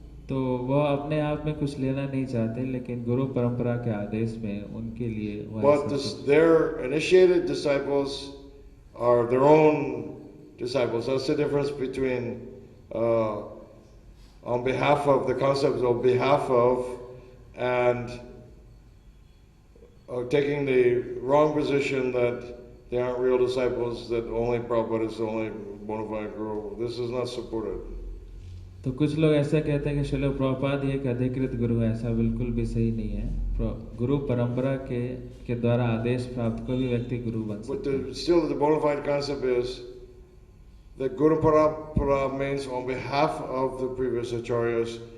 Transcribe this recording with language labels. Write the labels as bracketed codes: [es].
[hi] तो वो अपने आप में कुछ लेना नहीं चाहते, लेकिन गुरु परंपरा के आदेश में उनके लिए [en] But their initiated disciples are their own disciples. That's the difference between on behalf of, the concept on behalf of, and taking the wrong position that they aren't real disciples, that only Prabhupada is the only bona fide guru. This is not supported. [hi] तो कुछ लोग ऐसा कहते हैं कि श्रील प्रभुपाद एक अधिकृत गुरु है. ऐसा बिल्कुल भी सही नहीं है. गुरु परंपरा के द्वारा आदेश प्राप्त कोई भी व्यक्ति गुरु बन सकता है. [en] But still the bona fide concept is that Guru Parampara means on behalf of the previous acharyas,